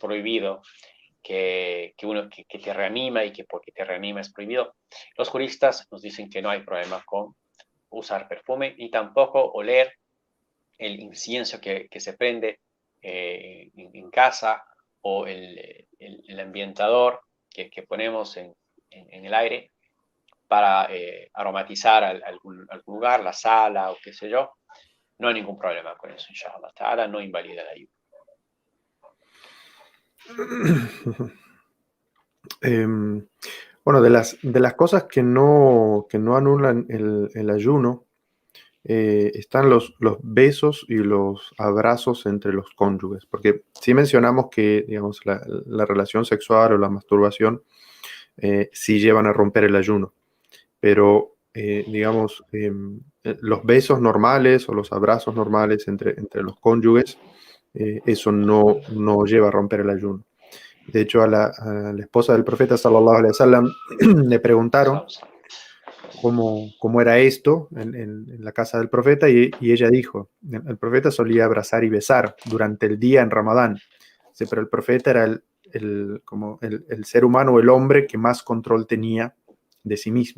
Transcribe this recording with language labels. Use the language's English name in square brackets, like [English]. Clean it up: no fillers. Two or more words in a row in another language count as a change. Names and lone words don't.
[Spanish] prohibido, que te reanima y que porque te reanima es prohibido, los juristas nos dicen que no hay problema con usar perfume y tampoco oler el incienso que se prende en casa o el ambientador que ponemos en el aire para aromatizar algún lugar, la sala o qué sé yo. No hay ningún problema con eso, [Arabic] إن شاء الله تعالى, [Spanish] no invalida la ayuda. Bueno, de las cosas que no anulan el ayuno, están los besos y los abrazos entre los cónyuges, porque sí mencionamos que, digamos, la relación sexual o la masturbación sí llevan a romper el ayuno, pero, digamos, los besos normales o los abrazos normales entre los cónyuges, eso no lleva a romper el ayuno. De hecho, a la esposa del profeta, [Arabic] صلى الله عليه وسلم, [Spanish] le preguntaron cómo era esto en la casa del profeta, y ella dijo, el profeta solía abrazar y besar durante el día en Ramadán. Sí, pero el profeta era como el ser humano, el hombre que más control tenía de sí mismo.